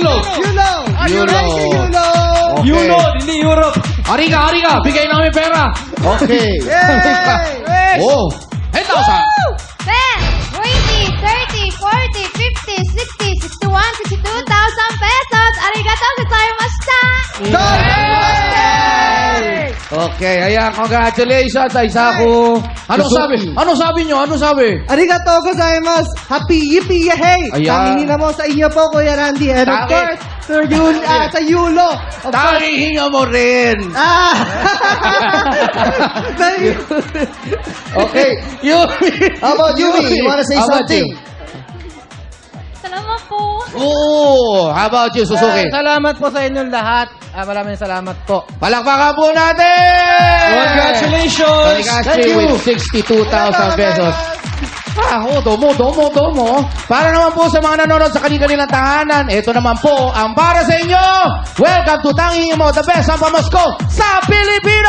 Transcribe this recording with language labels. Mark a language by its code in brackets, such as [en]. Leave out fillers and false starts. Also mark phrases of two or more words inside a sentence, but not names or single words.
[en] Okay. [tl] Euro, hindi Europe. Ariga, bigay namin pera. Okay. Oh, 10,000. [en] 10, 20, 30, 40, 50, 60, 61, 62,000 pesos. [ja] Arigato gozaimashita. [en] Okay, ayan, congratulations, Aisaku. [tl] Anong sabi nyo? [ja] Arigatou gozaimasu. [en] Happy yippee yay! [tl] Ayan. Tangingin mo sa iyo po, Kuya Randy. [en] And of [tl] Tangi. [en] course, sa Yulo. Of course. [tl] Tangihinga mo rin. [en] Okay, Yumi. How about Yumi? You wanna say How about something? you? [tl] Salamat po. Oh, how about you, Suzuki? Salamat po sa inyong lahat. Maraming salamat po. Palakpakan po natin! [en] Congratulations! Thank you! With 62,000 pesos. Domo. [tl] Para naman po sa mga nanonood sa kanilang tahanan, ito naman po ang para sa inyo. [en] Welcome to Tanging Mo, the best [tl] ang pamasko sa Pilipinas!